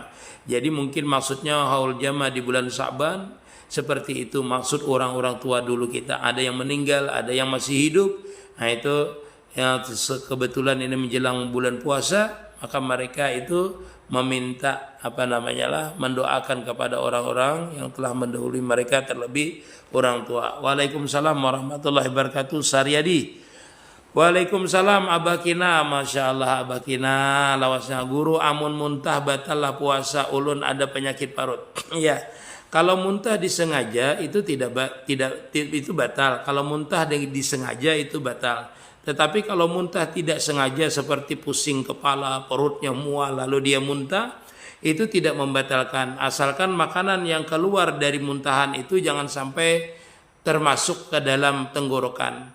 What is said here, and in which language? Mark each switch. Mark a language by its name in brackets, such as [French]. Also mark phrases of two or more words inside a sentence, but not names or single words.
[Indonesian] Jadi mungkin maksudnya haul jamaah di bulan Sa'ban seperti itu, maksud orang-orang tua dulu kita, ada yang meninggal, ada yang masih hidup. Nah itu yang kebetulan ini menjelang bulan puasa, maka mereka itu meminta mendoakan kepada orang-orang yang telah mendahului mereka, terlebih orang tua. [Arabic] Waalaikumsalam warahmatullahi wabarakatuh. Saryadi. [Banjar] Waalaikumsalam Abakina. [Arabic] Masya Allah [Banjar] Abakina, lawasnya guru, amun muntah batal lah puasa, ulun ada penyakit parut. [Indonesian] Ya, kalau muntah disengaja itu itu batal. Kalau muntah disengaja itu batal. Tetapi kalau muntah tidak sengaja seperti pusing kepala, perutnya mual lalu dia muntah, itu tidak membatalkan. Asalkan makanan yang keluar dari muntahan itu jangan sampai termasuk ke dalam tenggorokan.